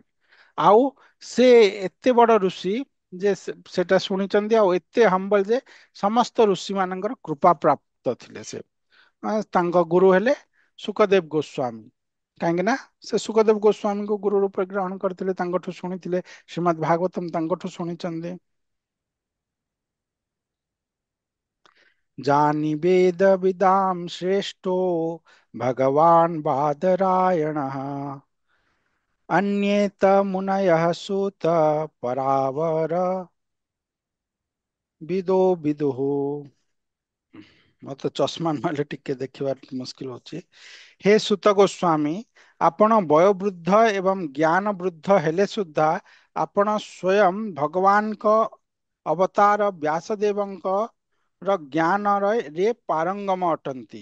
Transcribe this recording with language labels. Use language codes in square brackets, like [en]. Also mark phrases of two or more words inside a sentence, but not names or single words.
[or] ଆଉ ସେ ଏତେ ବଡ ଋଷି ଯେ ସେଟା ଶୁଣିଛନ୍ତି ଆଉ ଏତେ ହମ୍ବଲ ଯେ ସମସ୍ତ ଋଷି ମାନଙ୍କର କୃପା ପ୍ରାପ୍ତ ଥିଲେ ସେ। ତାଙ୍କ ଗୁରୁ ହେଲେ ସୁକଦେବ ଗୋସ୍ୱାମୀ। କାହିଁକି ନା ସେ ସୁକଦେବ ଗୋସ୍ୱାମୀଙ୍କୁ ଗୁରୁ ରୂପେ ଗ୍ରହଣ କରିଥିଲେ, ତାଙ୍କଠୁ ଶୁଣିଥିଲେ। ଶ୍ରୀମଦ୍ ଭାଗବତମ ତାଙ୍କଠୁ ଶୁଣିଛନ୍ତି। [sa] जानि वेद विदाम श्रेष्ठो भगवान बादरायणः अन्ये त मुनयः सूत परावर विदो विदुः। [or] ମତେ ଚଷମା ନହେଲେ ଟିକେ ଦେଖିବାର ମୁସ୍କିଲ ହଉଛି। ହେ ସୁତ ଗୋସ୍ୱାମୀ, ଆପଣ ବୟୋବୃଦ୍ଧ ଏବଂ ଜ୍ଞାନ ବୃଦ୍ଧ ହେଲେ ସୁଦ୍ଧା ଆପଣ ସ୍ୱୟଂ ଭଗବାନଙ୍କ ଅବତାର ବ୍ୟାସଦେବଙ୍କ ର ଜ୍ଞାନରେ ପାରଙ୍ଗମ ଅଟନ୍ତି।